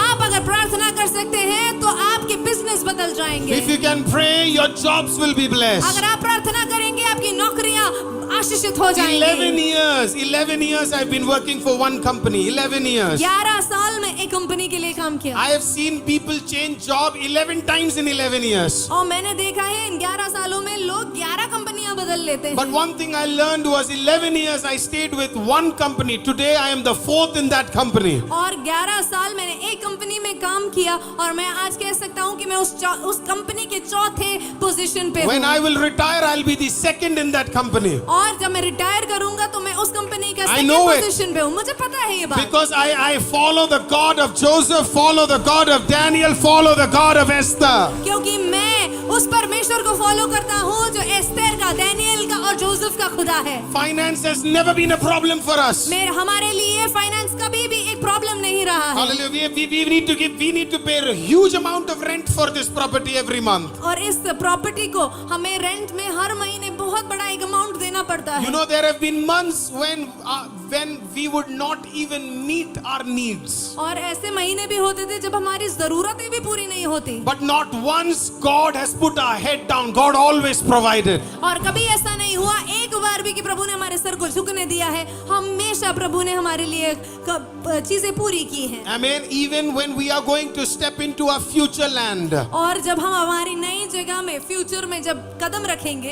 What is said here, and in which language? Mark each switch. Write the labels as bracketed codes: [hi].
[hi] आप अगर प्रार्थना कर सकते हैं तो आपके बिजनेस बदल जाएंगे। [en] If you can pray, your jobs will be blessed. [hi] अगर आप प्रार्थना करेंगे आपकी नौकरियां आशीषित हो जाएंगी। [en] 11 years I've been working for one company. 11 years. [hi] 11 साल में एक कंपनी के लिए काम किया, [en] I have seen people change job 11 times in 11 years. [hi] और मैंने देखा है इन 11 सालों में लोग 11 कंपनियां बदल लेते हैं। [en] But one thing I learned was 11 years I stayed with one company. Today I am the fourth in that company. [hi] और 11 साल मैंने एक कंपनी में काम किया और मैं आज कह सकता हूँ कि मैं उस कंपनी के चौथे पोजीशन पे [en] When [hi] हूँ। [en] I will retire, I'll be the second in that company. [hi] और जब मैं रिटायर करूंगा तो मैं उस कंपनी का [en] I [hi] second [en] know it. [hi] Position पे हूँ। मुझे पता है ये बात, [en] Because I follow the God of Joseph, follow the God of Daniel, follow the God of Esther. [hi] क्योंकि मैं उस परमेश्वर को फॉलो करता हूँ जो एस्तेर का, डैनियल का और जोसेफ का खुदा है। [en] Finance has never been a problem for us. [hi] हमारे लिए फाइनेंस कभी भी एक प्रॉब्लम नहीं रहा है। [en] Hallelujah. We need to pay a huge amount of rent for this property every month. [hi] और इस प्रॉपर्टी को हमें रेंट में हर महीने बहुत बड़ा एक अमाउंट देना पड़ता [en] You [hi] है। [en] know, there have been months when we would not even meet our needs. [hi] और ऐसे महीने भी होते थे जब हमारी जरूरतें भी पूरी नहीं होती, [en] But not once God has put our head down. God always provided. [hi] और कभी ऐसा नहीं हुआ एक बार भी कि प्रभु ने हमारे सर को झुकने दिया है। हमेशा प्रभु ने हमारे लिए चीजें पूरी की हैं। [en] Amen. Even when we are going to step into a future land, [hi] और जब हम हमारी नई जगह में फ्यूचर में जब कदम रखेंगे,